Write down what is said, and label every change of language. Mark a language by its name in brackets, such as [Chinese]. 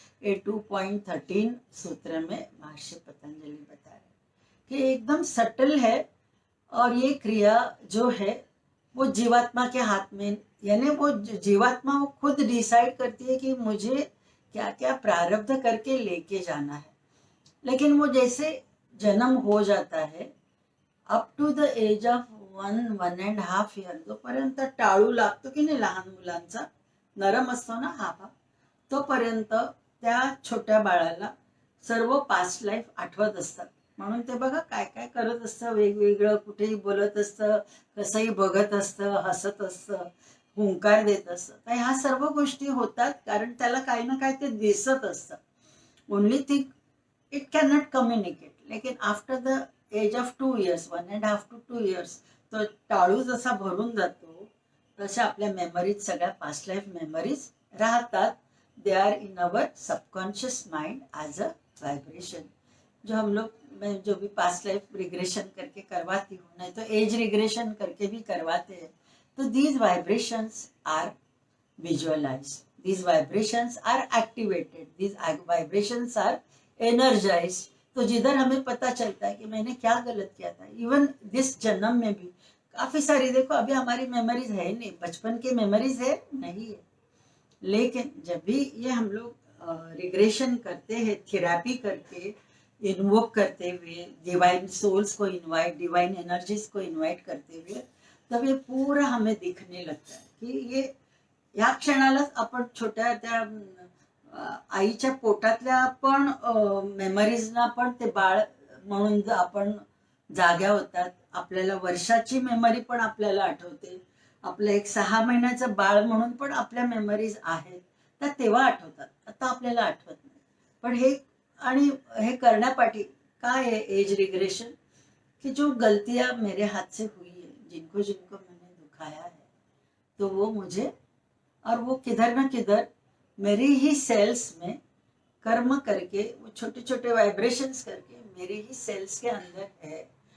[Hindi] ये 2.13 सूत्र में महर्षि पतंजलि बता रहे कि एकदम सटल है. और ये क्रिया जो है वो जीवात्मा के हाथ में, यानी वो जीवात्मा वो खुद डिसाइड करती है कि मुझे क्या क्या प्रारब्ध करके लेके जाना है. लेकिन वो जैसे जन्म हो जाता है [English] up to the age of 1.5 year, [Marathi] जोपर्यंत टाळू लागतो की नाही लहान मुलांचा, नरम असतो ना हा भाग, तोपर्यंत त्या छोट्या बाळाला सर्व पास्ट लाईफ आठवत असतात. म्हणून ते बघा काय काय करत असतं, वेगवेगळं कुठेही बोलत असतं, कसंही बघत असतं, हसत असतं, हुंकार देत असतं. तर ह्या सर्व गोष्टी होतात कारण त्याला काही ना काही ते दिसत असतं. [English] Only thing it can not communicate. [Marathi] लेकिन [English] after the age of 2 years, [Marathi] 1.5 to 2 years, तो टाळू जसा भरून जातो तशा आपल्या मेमरीज, सगळ्या पास्ट लाईफ मेमरीज राहतात. [English] They are in our subconscious mind as a vibration. [Hindi] जो हम लोग, मैं जो भी पास्ट लाइफ रिग्रेशन करके करवाती हूँ, नहीं तो एज रिग्रेशन करके भी करवाते हैं, तो [English] These vibrations are visualised, these vibrations are activated, these vibrations are energized. [Hindi] तो जिधर हमें पता चलता है कि मैंने क्या गलत किया था, इवन दिस जन्म में भी काफी सारी, देखो अभी हमारी मेमोरीज है नहीं, बचपन की मेमोरीज है नहीं है, लेकिन जब भी ये हम लोग रिग्रेशन करते हैं, थेरेपी करके, इन्वोक करते हुए, डिवाइन सोल्स को इनवाइट, डिवाइन एनर्जीज को इनवाइट करते हुए, तब ये पूरा हमें दिखने लगता है कि [Marathi] ये ह्या क्षणालाच आपण छोट्या त्या आईच्या पोटातल्या पण मेमरीजना पण ते बाळ म्हणून आपण जाग्या होतात. आपल्याला वर्षाची मेमरी पण आपल्याला आठवते, आपलं एक 6 महिन्याचं बाळ म्हणून पण आपल्या मेमरीज आहेत त्या तेव्हा आठवतात, आता आपल्याला आठवत नाही. पण हे आणि हे करण्यापाठी काय [Hindi] है एज रिग्रेशन, कि जो गलतियां मेरे हाथ से हुई है, जिनको जिनको मैंने दुखाया है, तो वो मुझे, और वो किधर ना किधर मेरी ही सेल्स में कर्म करके, वो छोटे छोटे वाइब्रेशंस करके मेरी ही सेल्स के अंदर है.